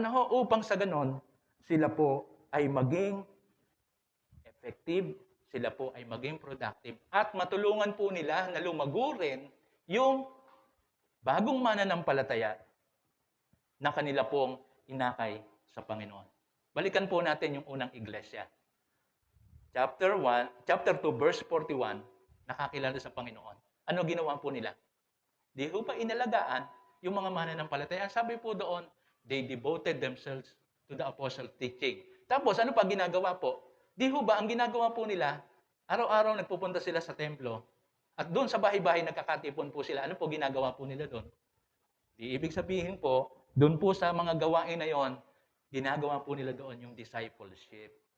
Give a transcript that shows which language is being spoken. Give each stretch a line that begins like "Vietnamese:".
Filipino: Upang sa ganon, sila po ay maging effective, sila po ay maging productive, at matulungan po nila na lumago rin yung bagong mananampalataya na kanila pong inakay sa Panginoon. Balikan po natin yung unang iglesia. Chapter 2, verse 41, nakakilala sa Panginoon. Ano ginawa po nila? Di ho ba inalagaan yung mga mananampalataya? Sabi po doon,
English: they devoted themselves to the apostle teaching.
Filipino: Tapos, ano pa ginagawa po? Di ho ba, ang ginagawa po nila, araw-araw nagpupunta sila sa templo, at doon sa bahay-bahay nagkakatipon po sila. Ano po ginagawa po nila doon? Di ibig sabihin po, doon po sa mga gawain na yon, ginagawa po nila doon yung discipleship.